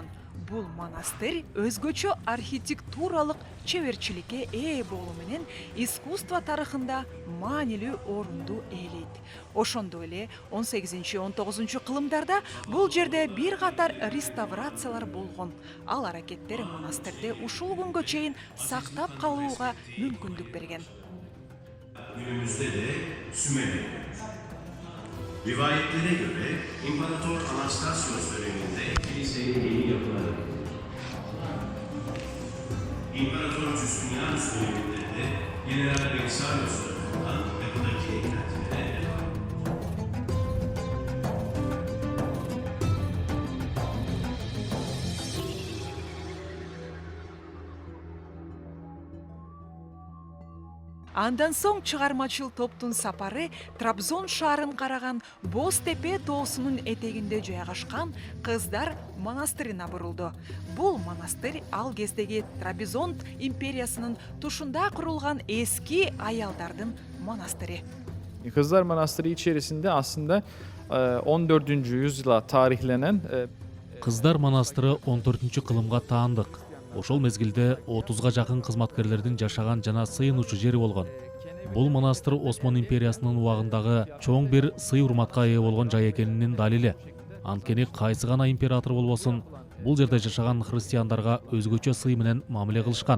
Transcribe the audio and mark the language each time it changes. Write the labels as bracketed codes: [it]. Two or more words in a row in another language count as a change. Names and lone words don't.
[ky] Бул манастыр өзгөчө архитектуралык чеберчиликке ээ болуу менен искусство тарыхында маанилүү орунду ээлейт. Ошондой эле 18-19 кылымдарда бул жерде бир катар реставрациялар болгон. Ал аракеттер манастырды ушул күнгө чейин сактап калууга мүмкүндүк берген. [tr] Günümüzde de Sümele. Rivayetlere göre İmparator Anastasios döneminde kilisenin yeni yapıları. İmparator Justinianus döneminde de General Belisarius tarafından yapıdaki eklentilere [ky] Андан соң чыгармачыл топтун сапары Трабзон шаарын караган Боз тепе тоосунун этегинде жайгашкан Кыздар манастырына бурулду. Бул манастыр ал кездеги Трабзон империясынын тушунда курулган эски аялдардын manastırı. [tr] Kızlar Manastırı içerisinde aslında 14. yüzyıla tarihlenen [ky] Kızlar Manastırı 14. kılımga taandык. Ошол мезгилде 30га жакын кызматкерлердин жашаган жана сыйынуучу жери болгон. Бул манастыр Осман империясынын убагындагы чоң бир сый урматка ээ болгон жай экенинин далили. Анткени кайсы гана император болбосун, бул жерде жашаган христиандарга өзгөчө сый менен мамиле кылышкан.